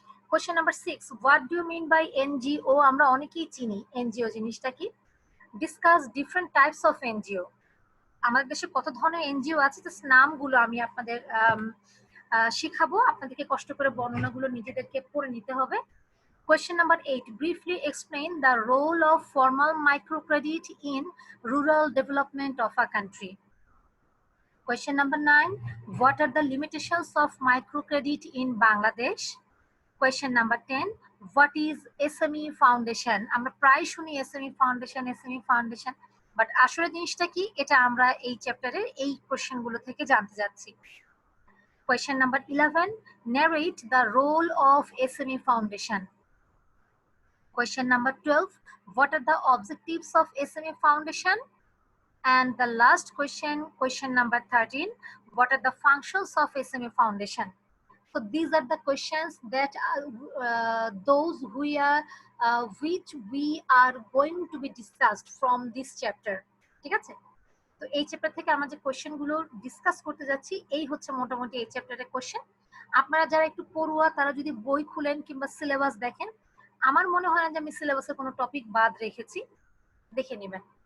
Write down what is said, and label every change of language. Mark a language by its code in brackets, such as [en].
[en] Question number 6, what do you mean by NGO. [bn] আমরা অনেকেই চিনি এনজিও জিনিসটা কি। [en] Discuss different types of NGO. [bn] আমাদের দেশে কত ধরনের এনজিও আছে, জাস্ট নামগুলো আমি আপনাদের শিখাবো, আপনাদেরকে কষ্ট করে বর্ণনাগুলো নিজেদেরকে পড়ে নিতে হবে। [en] Question number 8, briefly explain the role of formal microcredit in rural development of a country. Question number 9, what are the limitations of microcredit in Bangladesh? Question number 10, what is SME Foundation? [bn] আমরা প্রায় শুনি SME Foundation, but আসলে জিনিসটা কি এটা আমরা এই চ্যাপ্টারের এই কোশ্চেনগুলো থেকে জানতে যাচ্ছি। [en] Question number 11, narrate the role of SME Foundation. Question number 12, what are the objectives of SME Foundation? And the last question, question number 13, what are the functions of SME Foundation? So these are the questions that those which we are going to be discussed from this chapter. [bn] ঠিক আছে, তো এই chapter থেকে আমরা যে কোশ্চেনগুলো discuss করতে যাচ্ছি এই হচ্ছে মোটামুটি এই চ্যাপ্টারের কোশ্চেন। আপনারা যারা একটু পড়ুয়া তারা যদি বই খুলেন কিংবা সিলেবাস দেখেন, আমার মনে হয় না যে আমি সিলেবাসের কোনো টপিক বাদ রেখেছি, দেখে নেবেন।